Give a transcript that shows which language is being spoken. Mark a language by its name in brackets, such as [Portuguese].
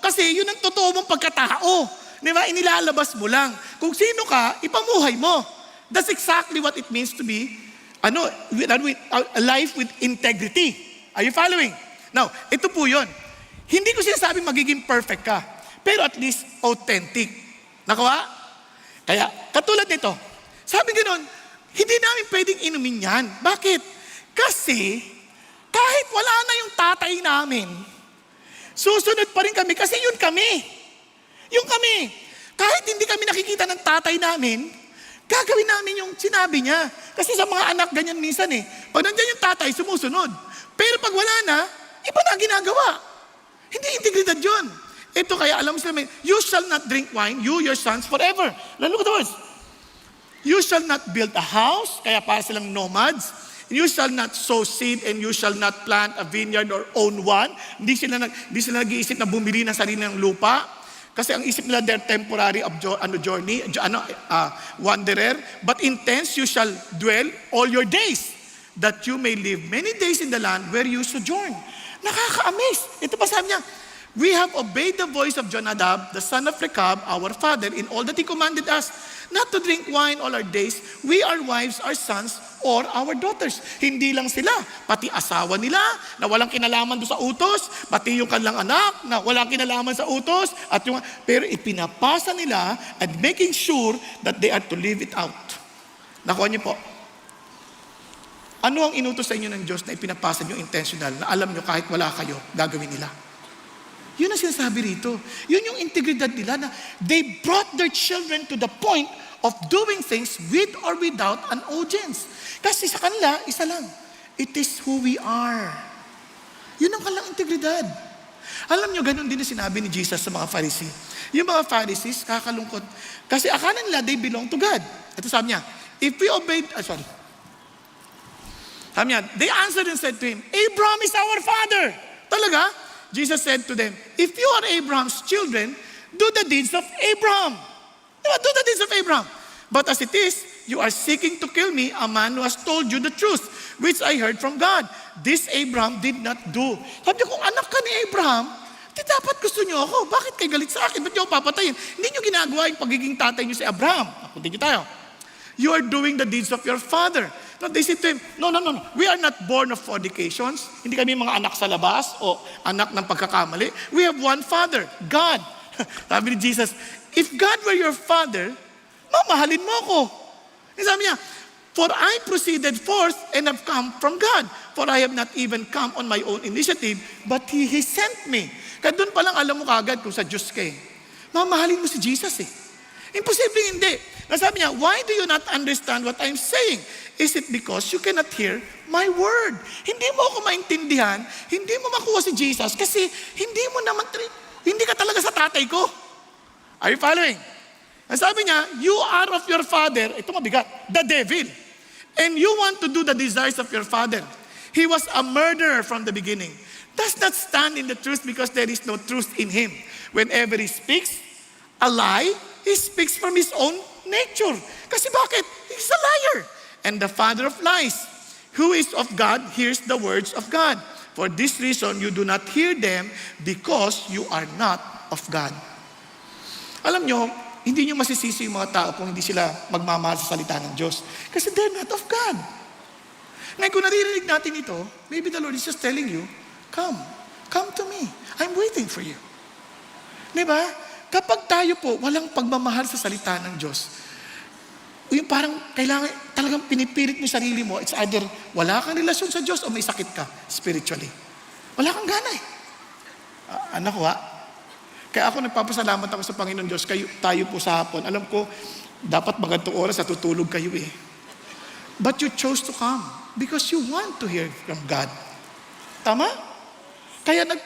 [Filipino] Kasi yun ang totoo mong pagkatao. Di ba? Inilalabas mo lang. Kung sino ka, ipamuhay mo. [English] That's exactly what it means to be a life with integrity. Are you following? [Filipino] Now, ito po yun. Hindi ko sinasabing magiging perfect ka. Pero at least authentic. Nakuha? Kaya, katulad nito, sabi ganoon, hindi namin pwedeng inumin yan. Bakit? Kasi, kahit wala na yung tatay namin, susunod pa rin kami kasi yun kami. Yung kami, kahit hindi kami nakikita ng tatay namin, gagawin namin yung sinabi niya. Kasi sa mga anak, ganyan minsan eh. Pag nandiyan yung tatay, sumusunod. Pero pag wala na, iba na ginagawa. Hindi integridad yun. Ito kaya, alam mo sila, [English] you shall not drink wine, you, your sons, forever. Look at the words. You shall not build a house, [Filipino] kaya para silang nomads. [English] You shall not sow seed and you shall not plant a vineyard or own one. [Filipino] Hindi sila nag-iisip na bumili ng sarili ng lupa. Kasi ang isip nila, [English] they're temporary journey, wanderer. But intense, you shall dwell all your days, that you may live many days in the land where you sojourn. [Filipino] Nakaka-amaze. Ito pa sabi niya, [English] we have obeyed the voice of Jonadab, the son of Rechab, our father, in all that he commanded us, not to drink wine all our days, we, our wives, our sons, or our daughters. [Filipino] Hindi lang sila, pati asawa nila na walang kinalaman doon sa utos, pati yung kanilang anak na walang kinalaman sa utos, pero ipinapasa nila [English] and making sure that they are to live it out. [Filipino] Nakuha niyo po. Ano ang inutos sa inyo ng Diyos na ipinapasa niyo intentional, na alam niyo kahit wala kayo, gagawin nila? Yun ang sinasabi rito. Yun yung integridad nila na [English] they brought their children to the point of doing things with or without an audience. [Filipino] Kasi sa kanila, isa lang. [English] It is who we are. [Filipino] Yun ang kanilang integridad. Alam nyo, ganun din na sinabi ni Jesus sa mga Pharisee. Yung mga Pharisees, kakalungkot. Kasi akala nila, [English] they belong to God. [Filipino] Ito sabi niya, [English] if we obeyed, sabi niya, they answered and said to him, Abraham is our father. [Filipino] Talaga? [English] Jesus said to them, if you are Abraham's children, do the deeds of Abraham. Do the deeds of Abraham. But as it is, you are seeking to kill me, a man who has told you the truth, which I heard from God. This Abraham did not do. [Filipino] Sabi niyo, kung anak ka ni Abraham, di dapat gusto niyo ako. Bakit kayo galit sa akin? Ba't niyo ako papatayin? Hindi niyo ginagawa yung pagiging tatay niyo si Abraham. Continue tayo. [English] You are doing the deeds of your father. No, they said to him, no. We are not born of fornications. [Filipino] Hindi kami mga anak sa labas o anak ng pagkakamali. [English] We have one father, God. [Filipino] Sabi ni Jesus, [English] if God were your father, [Filipino] mamahalin mo ako. Sabi niya, [English] for I proceeded forth and have come from God. For I have not even come on my own initiative, but He sent me. [Filipino] Kaya doon palang alam mo kagad kung sa Diyos ka eh. Mamahalin mo si Jesus eh. Imposible hindi. Sabi niya, [English] why do you not understand what I'm saying? Is it because you cannot hear my word? [Filipino] Hindi mo ako maintindihan, hindi mo makuha si Jesus kasi hindi ka talaga sa tatay ko. [English] Are you following? [Filipino] Sabi niya, [English] you are of your father, [Filipino] ito mabigat, [English] the devil. And you want to do the desires of your father. He was a murderer from the beginning. Does not stand in the truth because there is no truth in him. Whenever he speaks a lie, he speaks from his own nature. [Filipino] Kasi bakit? [English] He's a liar. And the father of lies, who is of God, hears the words of God. For this reason, you do not hear them because you are not of God. [Filipino] Alam nyo, hindi nyo masisisi yung mga tao kung hindi sila magmamahal sa salita ng Diyos. [English] Kasi they're not of God. [Filipino] Ngayon, kung naririnig natin ito, [English] maybe the Lord is just telling you, come to me. I'm waiting for you. [Filipino] Diba? Kapag tayo po, walang pagmamahal sa salita ng Diyos, yung parang kailangan, talagang pinipilit mo yung sarili mo, it's either wala kang relasyon sa Diyos o may sakit ka spiritually. Wala kang gana eh. Anak ko kaya ako nagpapasalamat ako sa Panginoon Diyos, tayo po sa hapon. Alam ko, dapat magandang oras at tutulog kayo eh. [English] But you chose to come because you want to hear from God. [Filipino] Tama? Kaya